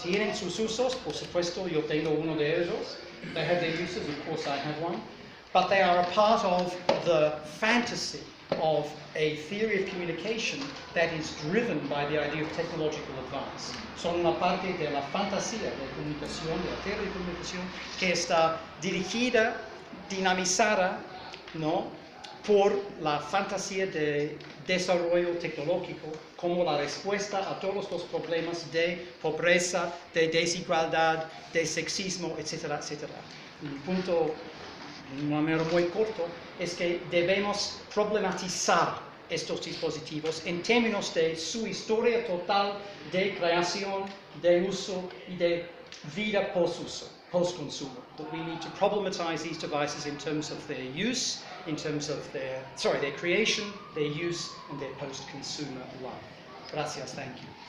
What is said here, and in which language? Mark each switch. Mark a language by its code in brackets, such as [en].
[es] Tienen sus usos, por supuesto, yo tengo uno de ellos. [en] They have their uses, of course I have one. But they are a part of the fantasy of a theory of communication that is driven by the idea of technological advance. [es] Son una parte de la fantasía de comunicación, de la teoría de comunicación, que está dirigida, dinamizada, ¿no?, por la fantasía de desarrollo tecnológico como la respuesta a todos los problemas de pobreza, de desigualdad, de sexismo, etcétera, etcétera. Un punto, de una manera muy corto, es que debemos problematizar estos dispositivos en términos de su historia total de creación, de uso y de vida post-uso, post-consumo. [en] That we need to problematize these devices in terms of their use, in terms of their creation, their use, and their post-consumer life. [es] Gracias, [en] thank you.